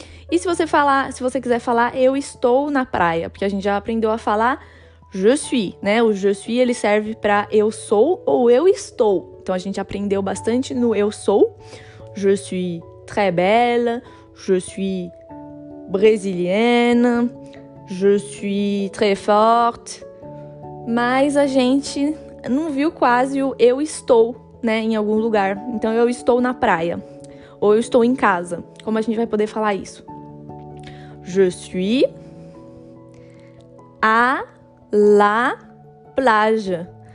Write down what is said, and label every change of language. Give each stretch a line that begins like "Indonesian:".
Portuguese: E se você quiser falar eu estou na praia, porque a gente já aprendeu a falar je suis, né? O je suis, ele serve para eu sou ou eu estou. Então a gente aprendeu bastante no eu sou.
French: Je suis très belle, je suis brésilienne, je suis très forte.
Portuguese: Mas a gente não viu quase o eu estou, né, em algum lugar. Então, eu estou na praia. Ou eu estou em casa. Como a gente vai poder falar isso?
French: Je suis à la plage.